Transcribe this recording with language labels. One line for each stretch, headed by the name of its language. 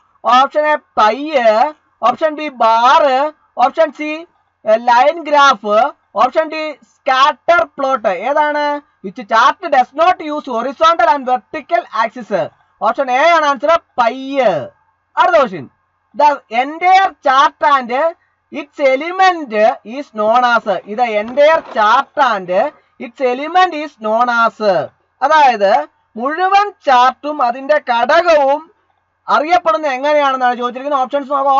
Malayalam: Option A pi, option B bar, option C line graph, option D scatter plot. ഏതാണ്?
English: Which chart does not use horizontal and vertical axis?
Malayalam: Option A ആണ് answer, pi. അടുത്ത question.
English: The entire chart and its element is known as. The entire chart and its element is known as.
Malayalam: അതായത് മുഴുവൻ ചാർട്ടും അതിന്റെ ഘടകവും അറിയപ്പെടുന്നത് എങ്ങനെയാണെന്നാണ് ചോദിച്ചിരിക്കുന്നത്. Options നോക്കാം.